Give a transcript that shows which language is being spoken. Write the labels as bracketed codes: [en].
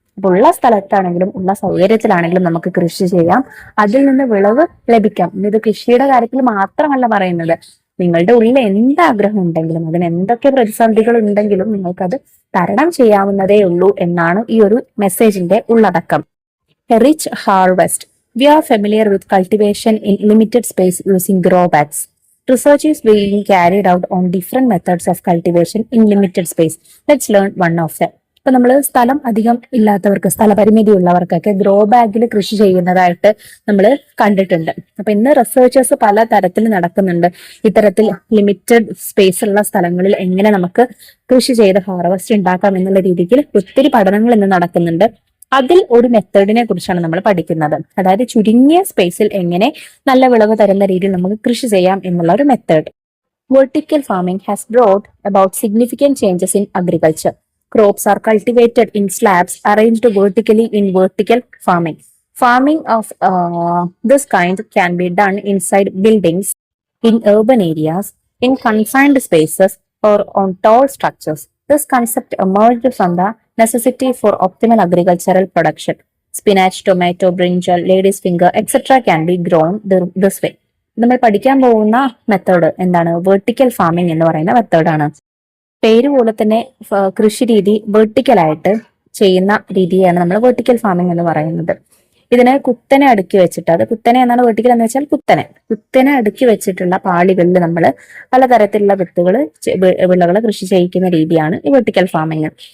[ml] അപ്പൊ ഉള്ള സ്ഥലത്താണെങ്കിലും ഉള്ള സൗകര്യത്തിലാണെങ്കിലും നമുക്ക് കൃഷി ചെയ്യാം, അതിൽ നിന്ന് വിളവ് ലഭിക്കാം. ഇത് കൃഷിയുടെ കാര്യത്തിൽ മാത്രമല്ല പറയുന്നത്. നിങ്ങളുടെ ഉള്ളിൽ എന്ത് ആഗ്രഹം ഉണ്ടെങ്കിലും അതിന് എന്തൊക്കെ പ്രതിസന്ധികൾ ഉണ്ടെങ്കിലും നിങ്ങൾക്കത് തരണം ചെയ്യാവുന്നതേ ഉള്ളൂ എന്നാണ് ഈ ഒരു മെസ്സേജിന്റെ ഉള്ളടക്കം. [en] A rich harvest. We are familiar with cultivation in limited space using grow bags. Research is being carried out on different methods of cultivation in limited space. Let's learn one of them. [ml] ഇപ്പൊ നമ്മൾ സ്ഥലം അധികം ഇല്ലാത്തവർക്ക്, സ്ഥലപരിമിതി ഉള്ളവർക്കൊക്കെ grow ബാഗിൽ കൃഷി ചെയ്യുന്നതായിട്ട് നമ്മൾ കണ്ടിട്ടുണ്ട്. അപ്പൊ ഇന്ന് റിസർച്ചേഴ്സ് പല തരത്തിൽ നടക്കുന്നുണ്ട്. ഇത്തരത്തിൽ ലിമിറ്റഡ് സ്പേസ് ഉള്ള സ്ഥലങ്ങളിൽ എങ്ങനെ നമുക്ക് കൃഷി ചെയ്ത് ഹാർവസ്റ്റ് ഉണ്ടാക്കാം എന്നുള്ള രീതിയിൽ ഒത്തിരി പഠനങ്ങൾ ഇന്ന് നടക്കുന്നുണ്ട്. അതിൽ ഒരു മെത്തേഡിനെ കുറിച്ചാണ് നമ്മൾ പഠിക്കുന്നത്. അതായത് ചുരുങ്ങിയ സ്പേസിൽ എങ്ങനെ നല്ല വിളവ് തരുന്ന രീതിയിൽ നമുക്ക് കൃഷി ചെയ്യാം എന്നുള്ള ഒരു method. [en] Vertical farming has brought about significant changes in agriculture. Crops are cultivated in slabs arranged vertically in vertical farming. Farming of this kind can be done inside buildings, in urban areas, in confined spaces, or on tall structures. This concept emerged from the necessity for optimal agricultural production. Spinach, tomato, brinjal, lady's finger, etc. can be grown this way. [ml] നമ്മൾ പഠിക്കാൻ പോകുന്ന method എന്താണ്? Vertical farming എന്ന് പറയുന്ന മെത്തേഡാണ്. പേര് പോലെ തന്നെ കൃഷി രീതി വെർട്ടിക്കലായിട്ട് ചെയ്യുന്ന രീതിയാണ് നമ്മൾ വെർട്ടിക്കൽ ഫാമിംഗ് എന്ന് പറയുന്നത്. ഇതിനെ കുത്തനെ അടുക്കി വെച്ചിട്ട്, അത് കുത്തനെ എന്നാണ് വെർട്ടിക്കൽ എന്ന് വെച്ചാൽ കുത്തനെ അടുക്കി വെച്ചിട്ടുള്ള പാളികളിൽ നമ്മൾ പലതരത്തിലുള്ള വിളകൾ കൃഷി ചെയ്യിക്കുന്ന രീതിയാണ് ഈ വെർട്ടിക്കൽ ഫാമിംഗ്.